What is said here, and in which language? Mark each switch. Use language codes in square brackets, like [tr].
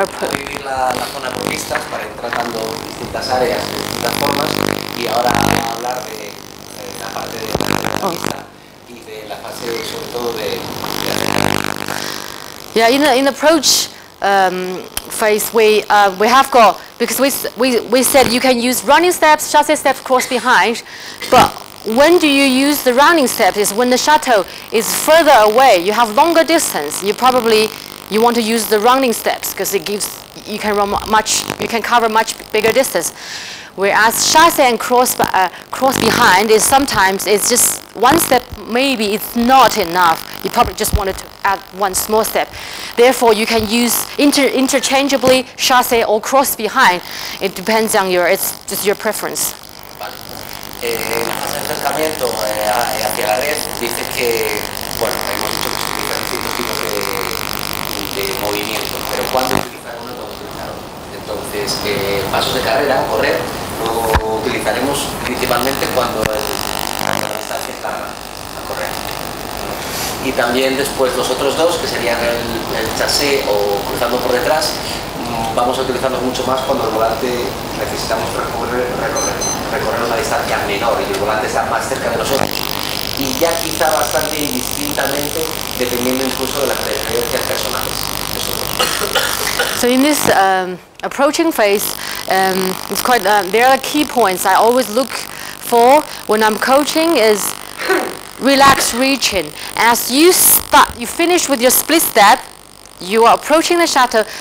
[es] dividir la zona por pistas para ir tratando distintas áreas de distintas formas, y ahora hablar de la parte de la pista y de la fase sobre todo de [en] yeah, in the approach phase we have got, because we said you can use running steps, chassé steps, cross behind, but when do you use the running step is when the shuttle is further away, you have longer distance, you want to use the running steps because it gives, you can cover much bigger distance. Whereas chassé and cross behind is sometimes it's just one step, maybe it's not enough. You probably just wanted to add one small step. Therefore, you can use interchangeably chassé or cross behind. It depends on it's just your preference. [es] El acercamiento hacia la red dice que, bueno, hemos dicho que se utilizan distintos tipos de movimiento, pero ¿cuándo utilizar uno y cuándo utilizar otro? Entonces, pasos de carrera, correr, lo utilizaremos principalmente cuando el distancia está a correr. Y también después los otros dos, que serían el chassé o cruzando por detrás, vamos a utilizarlos mucho más cuando el volante necesitamos recorrer una distancia menor y el volante está más cerca de nosotros. Y ya quizá bastante indistintamente, dependiendo incluso de las preferencias personales. [en] So in this approaching phase, it's quite. There are key points I always look for when I'm coaching is relax reaching. As you finish with your split step, you are approaching the shuttle.